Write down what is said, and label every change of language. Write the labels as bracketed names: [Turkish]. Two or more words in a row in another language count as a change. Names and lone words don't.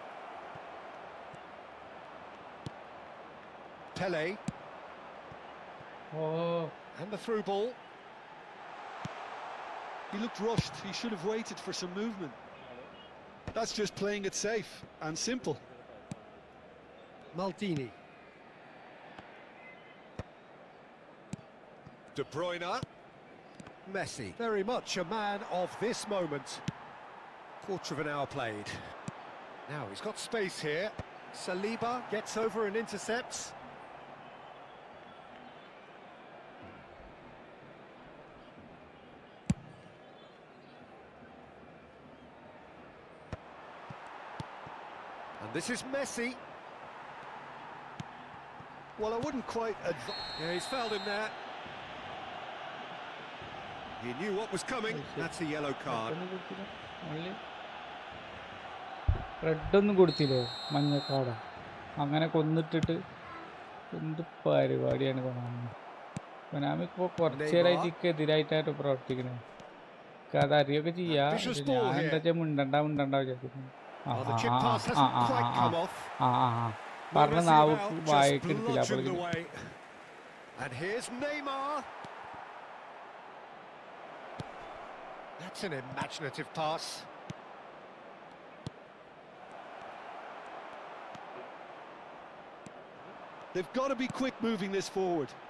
[English] Pele. Oh. And the through ball. He looked rushed. He should have waited for some movement. That's just playing it safe and simple. Maldini. De Bruyne. Messi. Very much a man of this moment. Quarter of an hour played. Now he's got space here. Saliba gets over and intercepts. And this is Messi. Well, I wouldn't quite Yeah, he's fouled him there. He knew what was coming. That's a yellow card. [Malayalam] റെഡൊന്നും കൊടുത്തില്ലോ മഞ്ഞക്കാടാ അങ്ങനെ കൊന്നിട്ടിട്ട് എന്ത് പരിപാടിയാണ് കൊനാമി ഇപ്പോൾ കുറച്ചു നേരമായിട്ട് എതിരായിട്ടായിട്ട് പ്രവർത്തിക്കണേ അതറിയൊക്കെ ചെയ്യാ ഞാൻ എന്താ വെച്ചാൽ മിണ്ടണ്ട വിചാരിക്കുന്നു പറഞ്ഞ നാവ് വായിക്ക് എടുത്തില്ല അപ്പോഴേക്കും [English] That's an imaginative pass. They've got to be quick moving this forward.